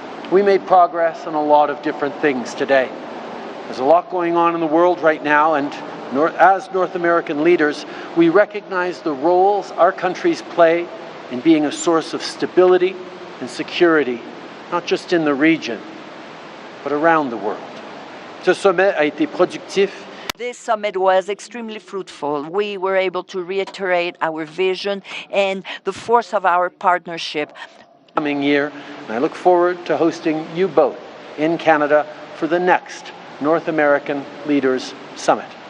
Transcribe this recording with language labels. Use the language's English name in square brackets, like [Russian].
[English] We made progress on a lot of different things today. There's a lot going on in the world right now, and as North American leaders, we recognize the roles our countries play in being a source of stability and security, not just in the region, but around the world. [French] Ce sommet a été productif. [English] This summit was extremely fruitful. We were able to reiterate our vision and the force of our partnership. Coming year, and I look forward to hosting you both in Canada for the next North American Leaders Summit.